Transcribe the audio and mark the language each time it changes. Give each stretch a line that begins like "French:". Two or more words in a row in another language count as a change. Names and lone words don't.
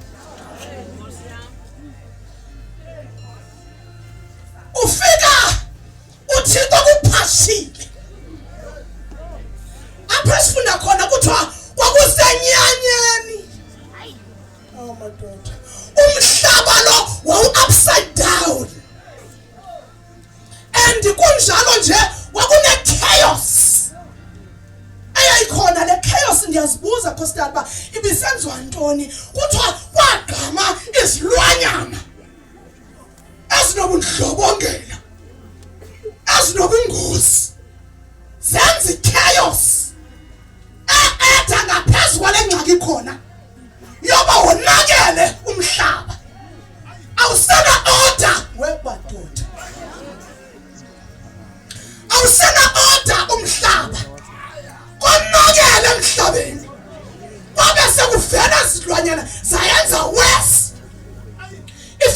Xhosa: Ufika uThixo kuphashile. Apha sifunda khona kuthiwa kwakusenyanyeni. Oh madoda. Umhlaba lo wawu-
English: upside down.
Xhosa: And kunjalo nje kwakune chaos. Eyayikhona le chaos ndiyazibuza Nkosikazi uba ibisenziwa ntoni. Kuthiwa kwagqama izilwanyana ezinobundlobongela ezinobungozi zenza chaos eda ngaphezu kwale ngxaki khona yoba wonakele umhlaba. Awusena order webadoda. Awusena order umhlaba. Konakele emhlabeni. Kwabe sekuvela izilwanyana zayenza worse.